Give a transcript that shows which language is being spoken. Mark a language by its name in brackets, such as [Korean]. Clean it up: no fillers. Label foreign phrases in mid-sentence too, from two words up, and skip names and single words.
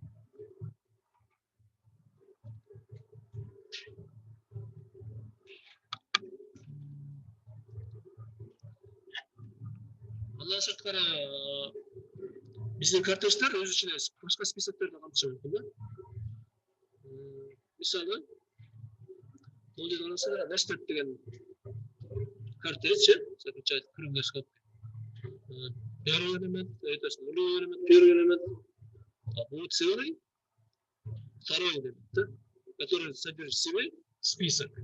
[Kyrgyz] Алла сырткары биздин карточтар өз ичине башка списокторду камтышы мүмкүн да. Мисалы, бул жерде карасаңар, Nested деген карточ, [Russian] заключает круглый скоб. Первый элемент, это нулевой элемент, первый элемент, а будет целый, второй элемент, который содержит в себе список.